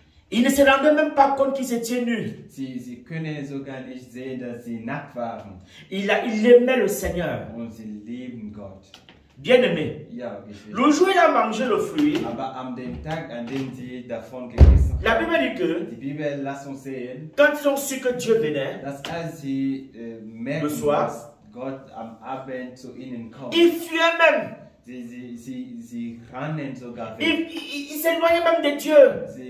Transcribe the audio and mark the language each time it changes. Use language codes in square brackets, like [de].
[fr] Ils ne se rendaient même pas compte qu'ils étaient nus. [de] Sie können sogar nicht sehen, dass sie nackt waren. [fr] Ils aimaient le Seigneur. [de] Und sie lieben Gott. [fr] Bien-aimé. [de] Ja, Geschwister. [fr] Le jour où il a mangé le fruit, [de] Aber an dem Tag, an dem sie davon gegessen [fr] la [de] haben, [fr] Bible dit que [de] die Bibel lässt uns sehen, [fr] quand ils ont su que Dieu venait, [de] dass als sie merken, [fr] Le soir, [de] dass Gott am Abend zu ihnen kommt, [fr] ils fuyaient même. [de] sie rennen sogar weg. [fr] Ils s'éloignaient même de Dieu.